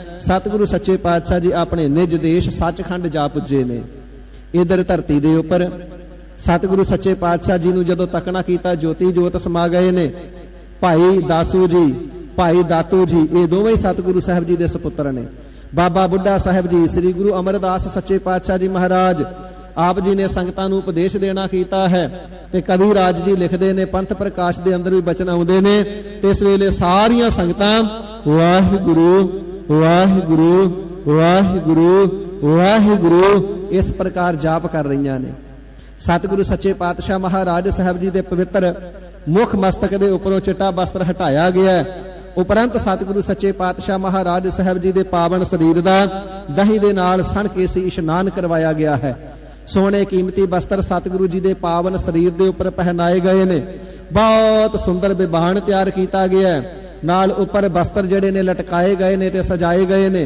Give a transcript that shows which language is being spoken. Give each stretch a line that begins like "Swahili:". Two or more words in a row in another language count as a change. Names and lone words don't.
Punjabi: ਸਤਿਗੁਰੂ ਸੱਚੇ ਪਾਤਸ਼ਾਹ ਜੀ ਅਪਣੇ ਨਿਜ ਦੇਸ਼ ਸਚਖੰਡ ਜਾ ਪੁੱਜੇ ਨੇ। ਇੱਧਰ ਧਰਤੀ ਦੇ ਉੱਪਰ ਸਤਿਗੁਰੂ ਸੱਚੇ ਪਾਤਸ਼ਾਹ ਜੀ ਨੂੰ ਜਦੋਂ ਤੱਕਣਾ ਕੀਤਾ ਜੋਤੀ ਜੋਤ ਸਮਾ ਗਏ ਨੇ। ਭਾਈ ਦਾਸੂ ਜੀ, ਭਾਈ ਦਾਤੂ ਜੀ, ਯੇ ਦੋਵੇਂ ਸਤਿਗੁਰੂ ਸਾਹਿਬ ਜੀ ਦੇ ਸਪੁੱਤਰ ਨੇ। ਬਾਬਾ ਬੁੱਢਾ ਸਾਹਿਬ ਜੀ, ਸ੍ਰੀ ਗੁਰੂ ਅਮਰਦਾਸ ਸੱਚੇ ਪਾਤਸ਼ਾਹ ਜੀ ਮਹਾਰਾਜ ਆਪ ਜੀ ਨੇ ਸੰਗਤਾਂ ਨੂੰ ਉਪਦੇਸ਼ ਦੇਣਾ ਕੀਤਾ ਹੈ। ਤੇ ਕਵੀ ਰਾਜ ਜੀ ਲਿਖਤੇ ਨੇ ਪੰਥ ਪ੍ਰਕਾਸ਼ ਦੇ ਅੰਦਰ ਭੀ ਬਚਨ ਆਉਂਦੇ ਨੇ। ਤੇ ਇਸ ਵੇਲੇ ਸਾਰੀਆਂ ਸੰਗਤਾਂ ਵਾਹਿਗੁਰੂ ਵਾਹਿਗੁਰੂ ਵਾਹਿਗੁਰੂ ਵਾਹਿਗੁਰੂ ਇਸ ਪ੍ਰਕਾਰ ਜਾਪ ਕਰ ਰਹੀ ਨੇ। ਸਤਿਗੁਰੂ ਸੱਚੇ ਪਾਤਸ਼ਾਹ ਮਹਾਰਾਜ ਸਾਹਿਬ ਜੀ ਦੇ ਪਵਿੱਤਰ ਮੁਖ ਮਸਤਕ ਦੇ ਉੱਪਰੋਂ ਚਿੱਟਾ ਵਸਤਰ ਹਟਾਇਆ ਗਿਆ ਹੈ। ਉਪਰੰਤ ਸਤਿਗੁਰੂ ਸੱਚੇ ਪਾਤਸ਼ਾਹ ਮਹਾਰਾਜ ਸਾਹਿਬ ਜੀ ਦੇ ਪਾਵਨ ਸਰੀਰ ਦਾ ਦਹੀਂ ਦੇ ਨਾਲ ਸਣ ਕੇ ਸੀ ਇਸ਼ਨਾਨ ਕਰਵਾਇਆ ਗਿਆ ਹੈ। ਸੋਨੇ ਕੀਮਤੀ ਵਸਤਰ ਸਤਿਗੁਰੂ ਜੀ ਦੇ ਪਾਵਨ ਸਰੀਰ ਦੇ ਉੱਪਰ ਪਹਿਨਾਏ ਗਏ ਨੇ। ਬਹੁਤ ਸੁੰਦਰ ਬਿਬਾਨ ਤਿਆਰ ਕੀਤਾ ਗਿਆ ਹੈ। ਨਾਲ ਉੱਪਰ ਵਸਤਰ ਜੜੇ ਨੇ ਲਟਕਾਏ ਗਏ ਨੇ ਤੇ ਸਜਾਏ ਗਏ ਨੇ।